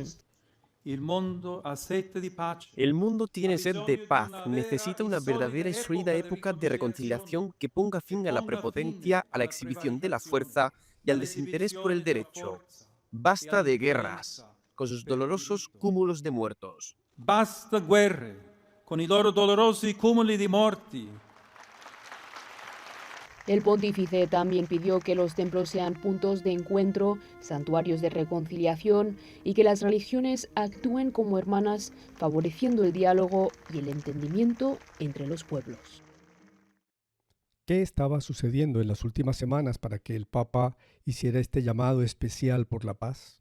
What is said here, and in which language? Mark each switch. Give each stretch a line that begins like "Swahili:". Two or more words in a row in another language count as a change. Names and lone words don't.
Spanish: El mundo tiene sed de paz, necesita una verdadera y sólida época de reconciliación que ponga fin a la prepotencia, a la exhibición de la fuerza y al desinterés por el derecho. Basta de guerras, con sus dolorosos cúmulos de muertos.
Italian: Basta guerre, con i loro dolorosi cumuli di morti.
Spanish: El pontífice también pidió que los templos sean puntos de encuentro, santuarios de reconciliación y que las religiones actúen como hermanas, favoreciendo el diálogo y el entendimiento entre los pueblos. ¿Qué estaba sucediendo en las últimas semanas para que el Papa hiciera este llamado especial por la paz?